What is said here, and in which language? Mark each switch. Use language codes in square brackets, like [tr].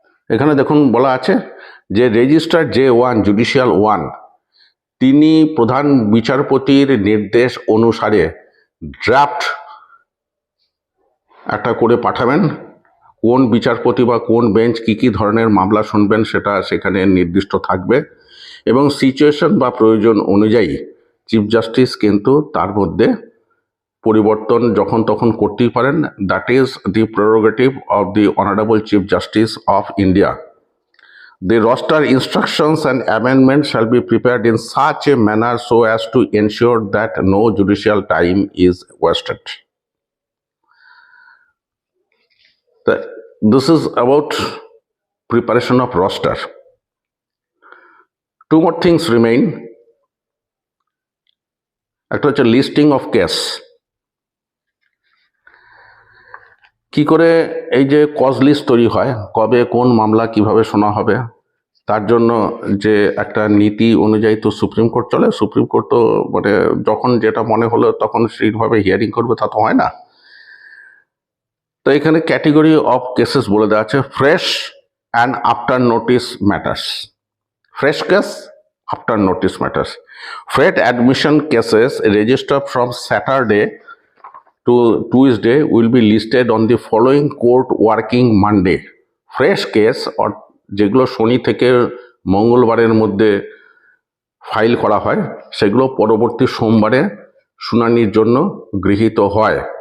[bn] এখানে দেখুন বলা আছে যে রেজিস্ট্রার J1 জুডিশিয়াল 1 তিনি প্রধান বিচারপতির নির্দেশ অনুসারে ড্রাফট একটা করে পাঠাবেন, কোন বিচারপতি বা কোন বেঞ্চ কি ধরনের মামলা শুনবেন সেটা সেখানে নির্দিষ্ট থাকবে, এবং সিচুয়েশন বা প্রয়োজন অনুযায়ী চিফ জাস্টিস কিন্তু তার মধ্যে পরিবর্তন যখন তখন করতেই পারেন। [en] That is the prerogative of the honourable chief justice of India. The roster instructions and amendments shall be prepared in such a manner so as to ensure that no judicial time is wasted. This is about preparation of roster. Two more things remain. [bn] একটা হচ্ছে listing of case. কি করে এই যে cause list তৈরি হয়, কবে কোন মামলা কিভাবে শোনা হবে, তার জন্য যে একটা নীতি অনুযায়ী তো সুপ্রিম কোর্ট চলে। সুপ্রিম কোর্ট তো মানে যখন যেটা মনে হলো তখন সেইভাবে হিয়ারিং করবে, তা তো হয় না। তো এখানে ক্যাটেগরি অফ কেসেস বলে দেওয়া আছে, fresh and after notice matters. [en] Fresh cases, after notice matters. Fresh admission cases register from Saturday to Tuesday will be listed on the following court working Monday. [bn] Fresh case যেগুলো শনি থেকে মঙ্গলবারের মধ্যে file করা হয় সেগুলো পরবর্তী সোমবারে শুনানির জন্য গৃহীত হয়।